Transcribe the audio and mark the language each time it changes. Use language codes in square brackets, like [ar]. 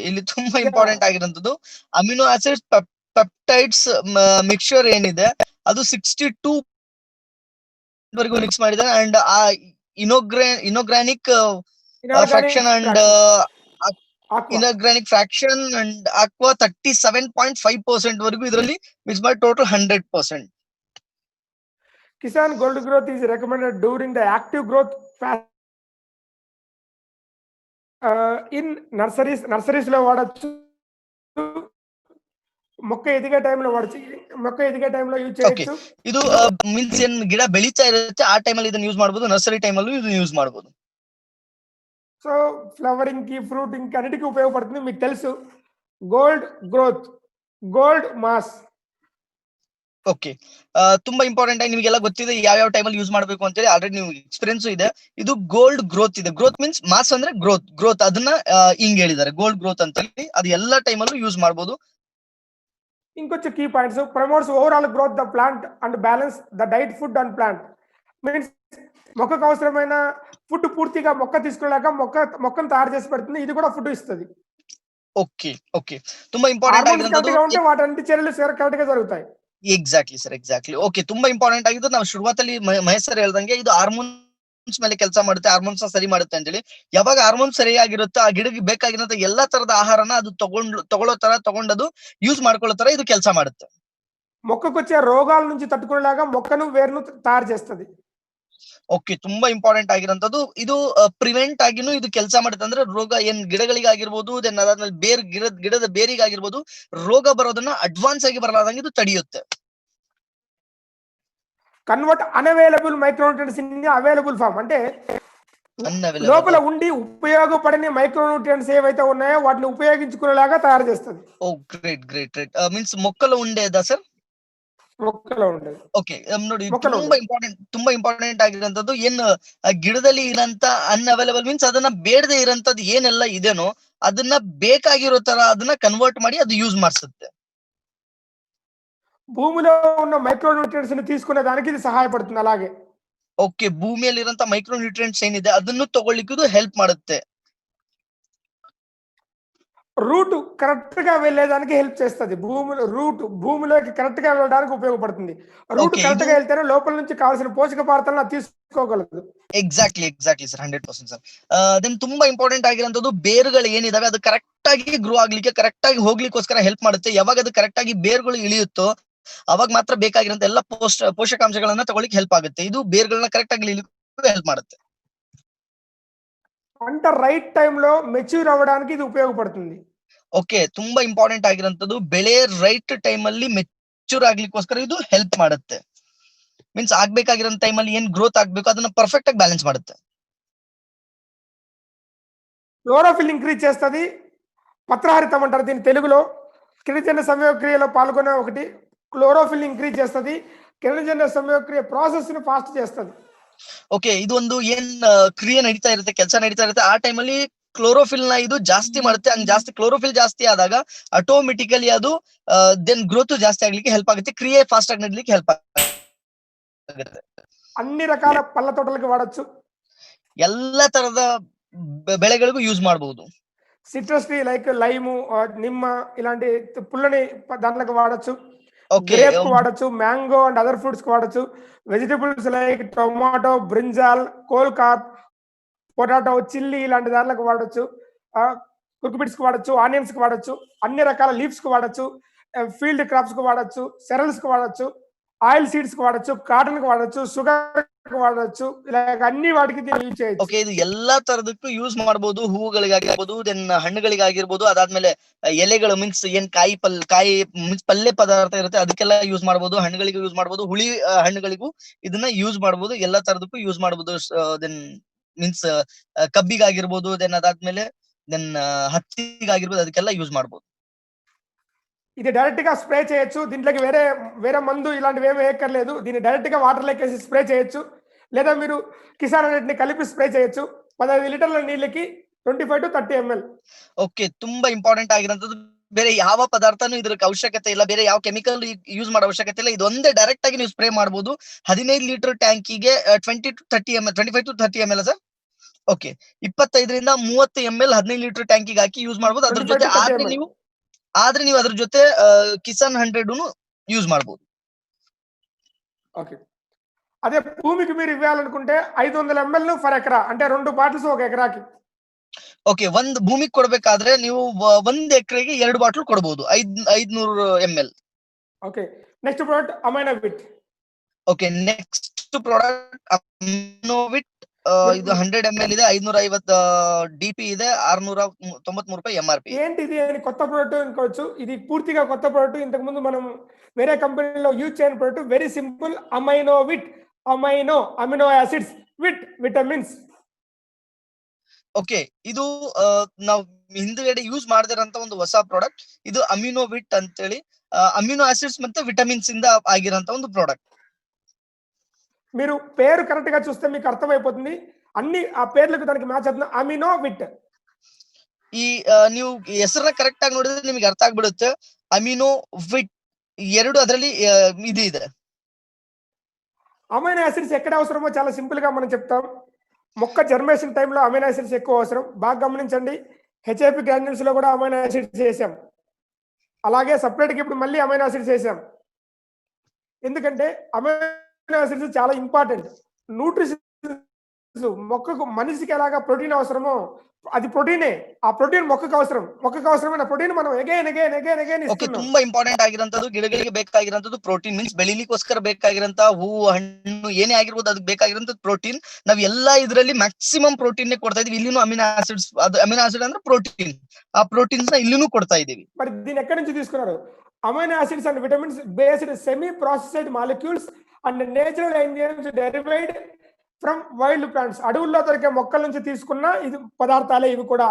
[kn] ಇಲ್ಲಿ ತುಂಬಾ ಇಂಪಾರ್ಟೆಂಟ್ ಆಗಿರೋದು ಅಮಿನೋ ಆಸಿಡ್ಸ್ ಪೆಪ್ಟೈಡ್ಸ್ ಮಿಕ್ಸ್ಚರ್ ಏನಿದೆ ಅದು 62 ವರೆಗೂ ಮಿಕ್ಸ್ ಮಾಡಿದ್ದಾರೆ. ಅಂಡ್ ಆ ಇನೋಗ್ರಾನಿಕ್ [en] Inorganic fraction and fraction. Aqua. inorganic fraction and aqua [kn] 37.5% ವರೆಗೂ ಇದರಲ್ಲಿ ಮಿಕ್ಸ್ ಮಾಡಿ total 100%. [en] Kisan Gold Growth is recommended during the active growth phase. In nurseries [te] లో వాడచ్చు, మొక్క ఎదిగే టైంలో వాడచ్చు, మొక్క ఎదిగే టైంలో యూజ్ [kn] ಓಕೆ, [te] చేయొచ్చు. [kn] ಇದು ಮೀನ್ಸ್ ಏನ್ ಗಿಡ ಬೆಳೀತಾ ಇರುತ್ತೆ ಆ ಟೈಮಲ್ಲಿ ಇದನ್ನ ಯೂಸ್ ಮಾಡಬಹುದು, ನರ್ಸರಿ ಟೈಮಲ್ಲೂ ಇದನ್ನ ಯೂಸ್ ಮಾಡಬಹುದು. [te] సో ఫ్లవరింగ్ కి, ఫ్రూటింగ్ కి అన్నిటికీ ఉపయోగపడుతుంది. మీకు తెలుసు gold growth, gold mass. [kn] Okay, ತುಂಬಾ ಇಂಪಾರ್ಟೆಂಟ್ ಆಗಿ ನಿಮಗೆಲ್ಲ ಗೊತ್ತಿದೆ ಯಾವ ಟೈಮಲ್ಲಿ ಯೂಸ್ ಮಾಡಬೇಕು ಅಂತ ಹೇಳಿ, ಆಲ್ರೆಡಿ ನೀವು ಎಕ್ಸ್ಪೀರಿಯನ್ಸ್ ಇದೆ. ಇದು ಗೋಲ್ಡ್ ಗ್ರೋತ್ ಇದೆ. ಗ್ರೋತ್ ಮೀನ್ಸ್ ಮಾಸ್ ಅಂದ್ರೆ ಗ್ರೋತ್ ಅದನ್ನ ಹಿಂಗ್ ಹೇಳಿದ್ದಾರೆ ಗೋಲ್ಡ್ ಗ್ರೋತ್ ಅಂತ ಹೇಳಿ. ಅದು ಎಲ್ಲಾ ಟೈಮಲ್ಲೂ ಯೂಸ್ ಮಾಡಬಹುದು. [en] ఇంకొంచెం key points, promotes overall growth the plant and balance the diet food and plant. [te] Means మొక్కకు అవసరమైన ఫుడ్ పూర్తిగా మొక్క తీసుకునేలాక మొక్కను తయారు చేసి పెడుతుంది. ఇది కూడా ఫుడ్ ఇస్తుంది. [kn] ಓಕೆ ಓಕೆ, ತುಂಬಾ ಇಂಪಾರ್ಟೆಂಟ್ [te] హార్మోన్స్ కరెక్ట్ [kn] ಆಗಿರೋದು. [te] గా ఉంటే వాటి చర్యలు కరెక్ట్ గా జరుగుతాయి. [kn] Exactly sir, exactly. ಓಕೆ, ತುಂಬಾ ಇಂಪಾರ್ಟೆಂಟ್ ಆಗಿದ್ದು ನಾವು ಶುರುವಾತಲ್ಲಿ ಮಹೇಶ್ ಸರ್ ಹೇಳ್ದಂಗೆ ಇದು ಹಾರ್ಮೋನ್ಸ್ ಮೇಲೆ ಕೆಲಸ ಮಾಡುತ್ತೆ, ಹಾರ್ಮೋನ್ಸ್ ಸರಿ ಮಾಡುತ್ತೆ ಅಂತ ಹೇಳಿ. ಯಾವಾಗ ಹಾರ್ಮೋನ್ಸ್ ಸರಿಯಾಗಿರುತ್ತೋ ಆ ಗಿಡಕ್ಕೆ ಬೇಕಾಗಿರೋ ಎಲ್ಲಾ ತರದ ಆಹಾರನ ಅದು ತಗೊಂಡದು ಯೂಸ್ ಮಾಡ್ಕೊಳ್ಳೋ ತರ ಇದು ಕೆಲಸ ಮಾಡುತ್ತೆ. [te] మొక్కకు వచ్చే రోగాల నుంచి తట్టుకునేలాగా మొక్కను వేరును తయారు చేస్తుంది. [kn] ಓಕೆ, ತುಂಬಾ ಇಂಪಾರ್ಟೆಂಟ್ ಆಗಿರೋಂಥದ್ದು ಇದು. ಪ್ರಿವೆಂಟ್ ಆಗಿನೂ ಇದು ಕೆಲಸ ಮಾಡುತ್ತೆ. ಅಂದ್ರೆ ರೋಗ ಏನ್ ಗಿಡಗಳಿಗಾಗಿರ್ಬೋದು, ದೆನ್ ಅದಾದ್ಮೇಲೆ ಗಿಡದ ಬೇರಿಗಾಗಿರ್ಬೋದು, ರೋಗ ಬರೋದನ್ನ ಅಡ್ವಾನ್ಸ್ ಆಗಿ ಬರಲಾರ್ದಂಗೆ ಇದು ತಡೆಯುತ್ತೆ. [en] Convert unavailable micronutrients in available form. [te] అంటే లోపల ఉండి ఉపయోగపడని మైక్రోన్యూట్రియంట్స్ ఏవైతే ఉన్నాయో వాటిని ఉపయోగించుకునేలాగా తయారు చేస్తుంది. ఓ గ్రేట్ గ్రేట్ గ్రేట్. మీన్స్ మొక్కలో ఉండేదా ಸರ್? మొక్కలో ఉండేది. [kn] ಓಕೆ, ನೋಡಿ ತುಂಬಾ ಇಂಪಾರ್ಟೆಂಟ್ ಆಗಿರೋಂಥದ್ದು ಏನ್ ಗಿಡದಲ್ಲಿ ಇರೋಂತ ಅನ್ಅವೈಲಬಲ್ ಮೀನ್ಸ್ ಅದನ್ನ ಬೇಡದೆ ಇರೋಂಥದ್ದು ಏನೆಲ್ಲ ಇದೆನೋ ಅದನ್ನ ಬೇಕಾಗಿರೋ ತರ ಅದನ್ನ ಕನ್ವರ್ಟ್ ಮಾಡಿ ಅದು ಯೂಸ್ ಮಾಡಿಸುತ್ತೆ. [te] భూమిలో ఉన్న మైక్రోన్యూట్రియంట్స్ ని తీసుకునే దానికి ఇది సహాయపడుతుంది. అలాగే [kn] ಓಕೆ, ಭೂಮಿಯಲ್ಲಿರೋಂತ ಮೈಕ್ರೋ ನ್ಯೂಟ್ರಿಯೆಂಟ್ಸ್ ಏನಿದೆ ಅದನ್ನು ತಗೊಳ್ಳಿಕ್ಕೆ ಇದು ಹೆಲ್ಪ್ ಮಾಡುತ್ತೆ. [te] రూట్ కరెక్ట్ గా వెళ్ళేదానికి హెల్ప్ చేస్తుంది. భూమిలోకి కరెక్ట్ గా వెళ్ళడానికి ఉపయోగపడుతుంది. రూట్ [en] Okay, [te] కరెక్ట్ గా వెళ్తేనే లోపల నుంచి కావాల్సిన పోషక పదార్థాలను అది తీసుకోగలదు. [kn] Exactly sir, 100% sir. ದೆನ್ ತುಂಬಾ ಇಂಪಾರ್ಟೆಂಟ್ ಆಗಿರೋಂಥದ್ದು ಬೇರುಗಳು ಏನಿದಾವೆ ಅದು ಕರೆಕ್ಟ್ ಆಗಿ ಗ್ರೋ ಆಗ್ಲಿಕ್ಕೆ, ಕರೆಕ್ಟ್ ಆಗಿ ಹೋಗ್ಲಿಕ್ಕೋಸ್ಕರ ಹೆಲ್ಪ್ ಮಾಡುತ್ತೆ. ಯಾವಾಗ ಅದು ಕರೆಕ್ಟ್ ಆಗಿ ಬೇರುಗಳು ಇಳಿಯುತ್ತೋ ಅವಾಗ ಮಾತ್ರ ಬೇಕಾಗಿರೋಂತ ಎಲ್ಲ ಪೋಷಕಾಂಶಗಳನ್ನ ತಗೊಳ್ಳಿಕ್ಕೆ ಹೆಲ್ಪ್ ಆಗುತ್ತೆ. ಇದು ಬೇರುಗಳನ್ನ ಕರೆಕ್ಟ್ ಆಗಿ ಇಳಿಲಿಕ್ಕೆ ಹೆಲ್ಪ್ ಮಾಡುತ್ತೆ. [te] పంట రైట్ టైంలో మెచ్యూర్ అవ్వడానికి ఇది ఉపయోగపడుతుంది. [kn] ಓಕೆ, ತುಂಬಾ ಇಂಪಾರ್ಟೆಂಟ್ ಆಗಿರೋಂಥದ್ದು ಬೆಳೆ ರೈಟ್ ಟೈಮ್ ಅಲ್ಲಿ ಮೆಚೂರ್ ಆಗ್ಲಿಕ್ಕೋಸ್ಕರ ಇದು ಹೆಲ್ಪ್ ಮಾಡುತ್ತೆ. ಮೀನ್ಸ್ ಆಗ್ಬೇಕಾಗಿರೋ ಟೈಮ್ ಅಲ್ಲಿ ಏನ್ ಗ್ರೋತ್ ಆಗ್ಬೇಕು ಅದನ್ನ ಪರ್ಫೆಕ್ಟ್ ಆಗಿ ಬ್ಯಾಲೆನ್ಸ್ ಮಾಡುತ್ತೆ. [te] క్లోరోఫిల్ ఇంక్రీజ్ చేస్తుంది. పత్రహరితం అంటారు దీని తెలుగులో. కిరణజన్య సంయోగక్రియలో పాల్గొనే ఒకటి క్లోరోఫిల్ ఇంక్రీజ్ చేస్తుంది. కిరణజన్య సంయోగక్రియ ప్రాసెస్ ని ఫాస్ట్ చేస్తుంది. [kn] ಓಕೆ, ಇದು ಒಂದು ಏನ್ ಕ್ರಿಯೆ ನಡೀತಾ ಇರುತ್ತೆ, ಕೆಲಸ ನಡೀತಾ ಇರುತ್ತೆ ಆ ಟೈಮ್ ಅಲ್ಲಿ ಕ್ಲೋರೋಫಿಲ್ ನ ಇದು ಜಾಸ್ತಿ ಮಾಡುತ್ತೆ. ಹಂಗ್ ಜಾಸ್ತಿ ಕ್ಲೋರೋಫಿಲ್ ಜಾಸ್ತಿ ಆದಾಗ ಆಟೋಮೆಟಿಕಲಿ ಅದು ದೆನ್ ಗ್ರೋತ್ ಜಾಸ್ತಿ ಆಗ್ಲಿಕ್ಕೆ ಹೆಲ್ಪ್ ಆಗುತ್ತೆ, ಕ್ರಿಯೆ ಫಾಸ್ಟ್ ಆಗಿ ನಡೀಲಿಕ್ಕೆ ಹೆಲ್ಪ್ ಆಗುತ್ತೆ. [te] అన్ని రకాల పళ్ళ తోటలకు వాడచ్చు. [kn] ಎಲ್ಲಾ తರದ ಬೆಳೆಗಳಿಗೂ ಯೂಸ್ ಮಾಡಬಹುದು. [te] సిట్రస్ ట్రీ లైక్ లైము, నిమ్మ ఇలాంటి పుల్లని దాంట్లోకి వాడచ్చు. ఓకే, గ్రేప్ కు వాడచ్చు. మ్యాంగో అండ్ అదర్ ఫ్రూట్స్ కు వాడచ్చు. Vegetables like tomato, brinjal, కోల్కాప్, potato, chilli ఇలాంటి దాంట్లోకి వాడచ్చు. కుకుబిట్స్ కు వాడచ్చు, ఆనియన్స్ కు వాడచ్చు, అన్ని రకాల లీవ్స్ కు వాడచ్చు, ఫీల్డ్ క్రాప్స్ కు వాడచ్చు, సెరల్స్ కు వాడచ్చు, ఆయిల్ సీడ్స్ కు వాడచ్చు, కాటన్ కు వాడచ్చు, షుగర్ కు వాడచ్చు. ఇలా అన్ని వాటికి దీన్ని యూజ్ చేయొచ్చు. [kn] ಓಕೆ, ಇದು ಎಲ್ಲಾ ತರದಕ್ಕೂ ಯೂಸ್ ಮಾಡಬಹುದು. ಹೂವುಗಳಿಗಾಗಿರ್ಬೋದು, ದೆನ್ ಹಣ್ಣುಗಳಿಗಾಗಿರ್ಬೋದು, ಅದಾದ್ಮೇಲೆ ಎಲೆಗಳು ಮೀನ್ಸ್ ಏನ್ ಕಾಯಿ ಮೀನ್ಸ್ ಪಲ್ಯ ಪದಾರ್ಥ ಇರುತ್ತೆ ಅದಕ್ಕೆಲ್ಲ ಯೂಸ್ ಮಾಡಬಹುದು. ಹಣ್ಣುಗಳಿಗೂ ಯೂಸ್ ಮಾಡಬಹುದು, ಹುಳಿ ಹಣ್ಣುಗಳಿಗೂ ಇದನ್ನ ಯೂಸ್ ಮಾಡಬಹುದು. ಎಲ್ಲಾ ತರದಕ್ಕೂ ಯೂಸ್ ಮಾಡಬಹುದು. ದೆನ್ ಮೀನ್ಸ್ ಕಬ್ಬಿಗಾಗಿರ್ಬೋದು, ದೆನ್ ಅದಾದ್ಮೇಲೆ ದೆನ್ ಹತ್ತಿಗಾಗಿರ್ಬೋದು, ಅದಕ್ಕೆಲ್ಲ ಯೂಸ್ ಮಾಡಬಹುದು. [te] ఇది డైరెక్ట్ గా స్ప్రే చేయొచ్చు. దీంట్లోకి వేరే మందు ఇలాంటివి ఏమీ వేయక్కర్లేదు. దీన్ని డైరెక్ట్ గా వాటర్ లేకేసి స్ప్రే చేయొచ్చు. లేదా మీరు కిసాన్ అన్నిటిని కలిపి స్ప్రే చేయొచ్చు. 15 లీటర్ల నీళ్ళకి 25 to 30 ml. [kn] ಓಕೆ, ತುಂಬಾ ಇಂಪಾರ್ಟೆಂಟ್ ಆಗಿರೋಂಥದ್ದು ಬೇರೆ ಯಾವ ಪದಾರ್ಥನೂ ಇದಕ್ಕೆ ಅವಶ್ಯಕತೆ ಇಲ್ಲ, ಬೇರೆ ಯಾವ ಕೆಮಿಕಲ್ ಯೂಸ್ ಮಾಡೋ ಅವಶ್ಯಕತೆ ಇಲ್ಲ. ಇದೊಂದೇ ಡೈರೆಕ್ಟ್ ಆಗಿ ನೀವು ಸ್ಪ್ರೇ ಮಾಡಬಹುದು. 15 litre ಟ್ಯಾಂಕಿಗೆ 20 to 30 ml, 25 to 30 ml sir. Okay, 25ರಿಂದ 30 ml 15 litre ಟ್ಯಾಂಕಿಗೆ hockey use ಮಾಡಬಹುದು. ಅದ್ರ 25 ಜೊತೆ [en] to 30 ml. [kn] ಆದ್ರೆ ನೀವು ಅದ್ರ ಜೊತೆ ಕಿಸಾನ್ 100 ಯೂಸ್ ಮಾಡಬಹುದು. [te] ఓకే. అదే భూమికి మీరు ఇవ్వాలనుకుంటే 500 ml ఫర్ ఎకరా, అంటే 2 బాటిల్స్ ఒక ఎకరాకి. [kn] ಓಕೆ, ಒಂದ್ ಭೂಮಿಗ್ ಕೊಡ್ಬೇಕಾದ್ರೆ ನೀವು 1 ಎಕರೆಗೆ 2 ಬಾಟ್ಲು ಕೊಡ್ಬೋದು. [en] 500 ml. [kn] Okay. Next product ಅಮೈನೋವಿಟ್. Okay, next product ಅಮಿನೋವಿಟ್. ಇದು 100 ml ಇದೆ, 550 DP ಇದೆ, ₹693 MRP. [te] ఏంటి ఇది అని కొత్త ప్రోడక్ట్ అనుకోవచ్చు. ఇది పూర్తిగా కొత్త ప్రోడక్ట్. ఇంతకు ముందు మనం వేరే కంపెనీలో యూజ్ చేయని product. [en] Very simple. Aminovit. Amino acids with vitamins. [kn] Okay, ಇದು ನಾವು ಹಿಂದ್ಗಡೆ ಯೂಸ್ ಮಾಡದಿರಂತ ಒಂದು ಹೊಸ ಪ್ರಾಡಕ್ಟ್. ಇದು ಅಮಿನೋವಿಟ್ ಅಂತೇಳಿ ಅಮಿನೋ ಆಸಿಡ್ಸ್ ಮತ್ತೆ ವಿಟಮಿನ್ಸ್ ಇಂದ ಆಗಿರಂತ ಒಂದು ಪ್ರಾಡಕ್ಟ್. [te] మీరు పేరు కరెక్ట్ గా చూస్తే మీకు అర్థమైపోతుంది. అన్ని ఆ పేర్లకు దానికి మ్యాచ్ అవుతుంది. అమినోవిట్. [kn] ಈ ನೀವು ಹೆಸರನ್ನ ಕರೆಕ್ಟ್ ಆಗಿ ನೋಡಿದ್ರೆ ನಿಮಗೆ ಅರ್ಥ ಆಗ್ಬಿಡುತ್ತೆ. ಅಮಿನೋವಿಟ್ ಎರಡು ಅದರಲ್ಲಿ ಇದು ಇದೆ. [te] అమైనో యాసిడ్స్ ఎక్కడ అవసరమో చాలా సింపుల్ గా మనం చెప్తాం. మొక్క జర్మేషన్ టైంలో అమైనో యాసిడ్స్ ఎక్కువ అవసరం. బాగా గమనించండి. హెచ్ఐపి గ్రాన్యూల్స్ లో కూడా అమైనో యాసిడ్స్ వేసాం. అలాగే సపరేట్ గా ఇప్పుడు మళ్ళీ అమైనో యాసిడ్స్ వేసాం. ఎందుకంటే అమైనో యాసిడ్స్ చాలా ఇంపార్టెంట్. న్యూట్రిషన్స్ మొక్కకు మనిషికి ఎలాగా ప్రోటీన్ అవసరమో అది ప్రోటీనే. ఆ ప్రోటీన్ మొక్కకు అవసరం. మొక్కకు అవసరమైన ప్రోటీన్ మనం ಅಗೇನ್ [kn] ಓಕೆ, ತುಂಬಾ ಇಂಪಾರ್ಟೆಂಟ್ ಆಗಿರಂತದ್ದು ಗಿಡಗಳಿಗೆ ಬೇಕಾಗಿರಂತದ್ದು ಪ್ರೋಟೀನ್. ಮೀನ್ಸ್ ಬೆಳಿಲಿಕ್ಕೋಸ್ಕರ ಬೇಕಾಗಿರಂತ ಹೂವು ಹಣ್ಣು ಏನೇ ಆಗಿರ್ಬೋದು ಅದಕ್ಕೆ ಬೇಕಾಗಿರಂತ ಪ್ರೋಟೀನ್ ನಾವ್ ಎಲ್ಲಾ ಇದ್ರಲ್ಲಿ ಮ್ಯಾಕ್ಸಿಮಮ್ ಪ್ರೋಟೀನ್ ಕೊಡ್ತಾ ಇದೀವಿ. ಇಲ್ಲಿನೂ ಅಮಿನೋ ಆಸಿಡ್ಸ್, ಅದು ಅಮಿನೋ ಆಸಿಡ್ ಅಂದ್ರೆ ಪ್ರೋಟೀನ್, ಆ ಪ್ರೋಟೀನ್ಸ್ ನ ಇಲ್ಲಿನೂ ಕೊಡ್ತಾ ಇದೀವಿ. [te] మరి దీని ఎక్కడి నుంచి తీసుకున్నారు? [en] Amino acids and vitamins based semi processed molecules and natural enzymes derived from wild plants. [te] అడవుల్లో దొరికే మొక్కల నుంచి తీసుకున్న ఇది పదార్థాలే ఇవి కూడా.